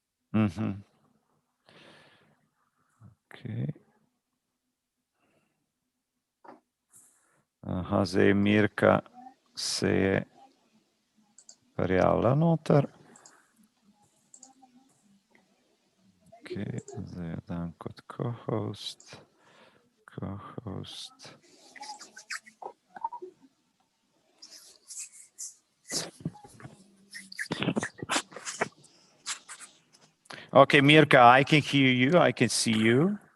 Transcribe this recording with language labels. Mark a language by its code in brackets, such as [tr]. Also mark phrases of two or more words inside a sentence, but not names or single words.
[sl] Ok. Aha, zdaj Mirka se je prijavila noter. Ok, zdaj jo dam kot co-host. [en] Okay, Mirka, I can hear you. I can see you.